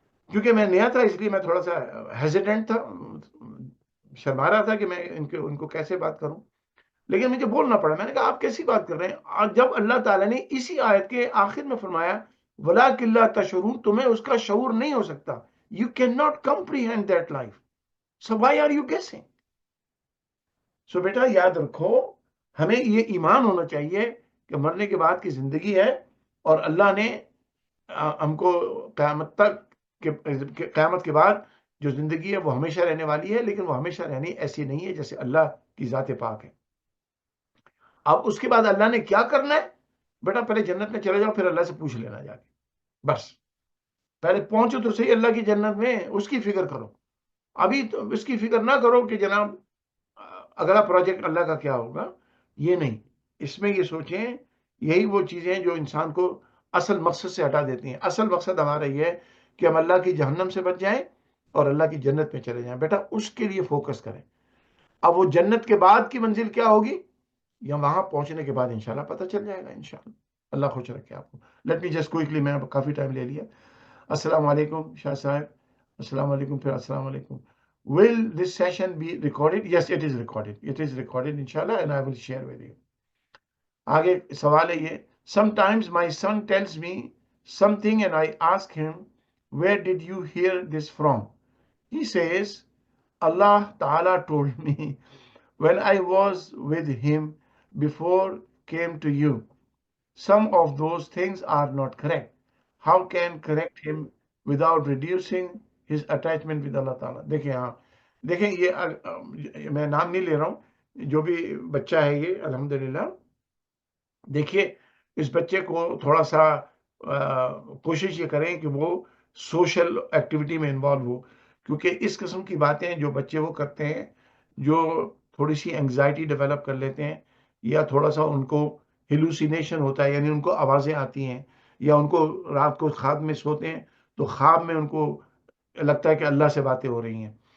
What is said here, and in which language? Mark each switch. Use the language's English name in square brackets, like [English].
[Urdu] کیونکہ میں نیا تھا اس لیے میں تھوڑا سا ہیزیٹنٹ تھا، شرما رہا تھا کہ میں ان کو کیسے بات کروں، لیکن مجھے بولنا پڑا. میں نے کہا آپ کیسی بات کر رہے ہیں، اور جب اللہ تعالیٰ نے اسی آیت کے آخر میں فرمایا [Arabic] وَلَٰكِن لَا تَشْعُرُونَ، [Urdu] تمہیں اس کا شعور نہیں ہو سکتا. [English] You cannot comprehend that life. So why are you guessing? [Urdu] So بیٹا یاد رکھو، ہمیں یہ ایمان ہونا چاہیے کہ مرنے کے بعد کی زندگی ہے، اور اللہ نے ہم کو قیامت تک، قیامت کے بعد جو زندگی ہے وہ ہمیشہ رہنے والی ہے، لیکن وہ ہمیشہ رہنی ایسی نہیں ہے جیسے اللہ کی ذات پاک ہے. اب اس کے بعد اللہ نے کیا کرنا ہے، بیٹا پہلے جنت میں چلے جاؤ، پھر اللہ سے پوچھ لینا جا کے. بس پہلے پہنچو تو صحیح اللہ کی جنت میں، اس کی فکر کرو. ابھی تو اس کی فکر نہ کرو کہ جناب اگلا پروجیکٹ اللہ کا کیا ہوگا، یہ نہیں. اس میں یہ سوچیں، یہی وہ چیزیں جو انسان کو اصل مقصد سے ہٹا دیتی ہیں. اصل مقصد ہمارا یہ ہے کہ ہم اللہ کی جہنم سے بچ جائیں اور اللہ کی جنت میں چلے جائیں. بیٹا اس کے لیے فوکس کریں. اب وہ جنت کے بعد کی منزل کیا ہوگی، یا وہاں پہنچنے کے بعد انشاءاللہ پتہ چل جائے گا انشاءاللہ. اللہ خوش رکھے آپ کو. [English] let me just quickly, [Urdu] میں کافی ٹائم لے لیا. السلام علیکم شاہ صاحب. السلام علیکم. پھر السلام علیکم. [English] Will this session be recorded? Yes, it is recorded. It is recorded inshallah, and I will share with you. [Urdu] آگے سوال ہے یہ. [English] Sometimes my son tells me something and I ask him, where did you hear this from? He says, Allah Ta'ala told me when I was with him before came to you. Some of those things are not correct. How can correct him without reducing his attachment with Allah Ta'ala? [Urdu] دیکھیں ہاں، دیکھیں یہ میں نام نہیں لے رہا ہوں، جو بھی بچہ ہے یہ الحمدللہ. دیکھیے اس بچے کو تھوڑا سا کوشش یہ کریں کہ وہ سوشل ایکٹیویٹی میں انوالو ہو، کیونکہ اس قسم کی باتیں جو بچے وہ کرتے ہیں، جو تھوڑی سی انگزائٹی ڈیولپ کر لیتے ہیں، یا تھوڑا سا ان کو ہیلوسینیشن ہوتا ہے، یعنی ان کو آوازیں آتی ہیں، یا ان کو رات کو خواب میں سوتے ہیں تو خواب میں ان کو لگتا ہے کہ اللہ سے باتیں ہو رہی ہیں.